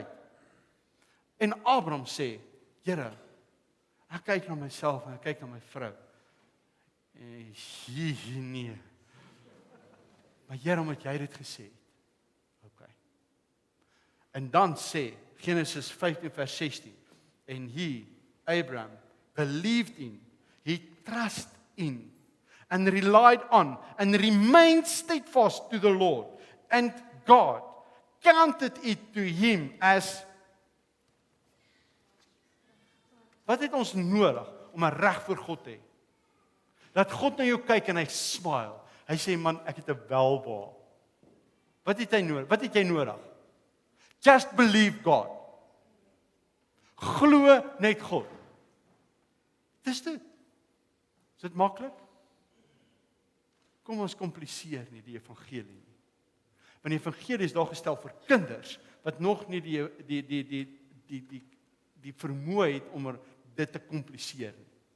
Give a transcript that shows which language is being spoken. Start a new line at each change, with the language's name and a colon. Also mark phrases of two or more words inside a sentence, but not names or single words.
Afrikaans: En Abraham sê, Here, ek kyk na myself en ek kyk na my vrou. Nee. Maar Here, omdat jy dit gesê het. Okay. En dan sê Genesis 15 vers 16,
English: and Abraham, believed in, he trusted in, and relied on, and remained steadfast to the Lord, and God counted it to him as.
Afrikaans: Wat het ons nodig om 'n reg voor God te hê? Dat God na jou kyk en hy smile. Hy sê, man, ek het 'n welbehae. Wat het hy nodig? Wat het jy nodig?
English: Just believe God.
Afrikaans: Glo net God. Dis dit. Is dit maklik? Kom ons kompliseer nie die evangelie nie. Want die evangelie is daar gestel vir kinders wat nog nie die vermoë het om dit te kompliseer nie.